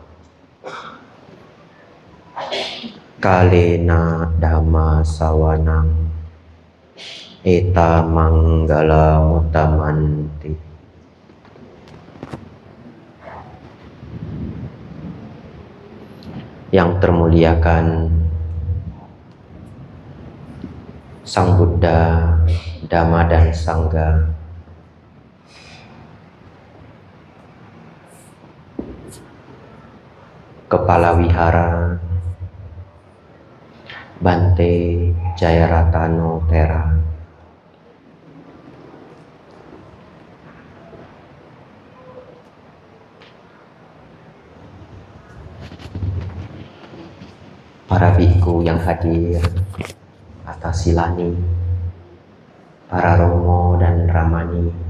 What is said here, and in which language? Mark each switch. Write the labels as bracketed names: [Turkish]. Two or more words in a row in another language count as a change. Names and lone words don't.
[Pali] Kalena dhamma sawanang eta manggala utamanti. [Indonesian] Yang termuliakan Sang Buddha, Dhamma dan Sangha, Kepala Wihara Bante Jayaratano Tera, para biku yang hadir atas silani, para romo dan ramani,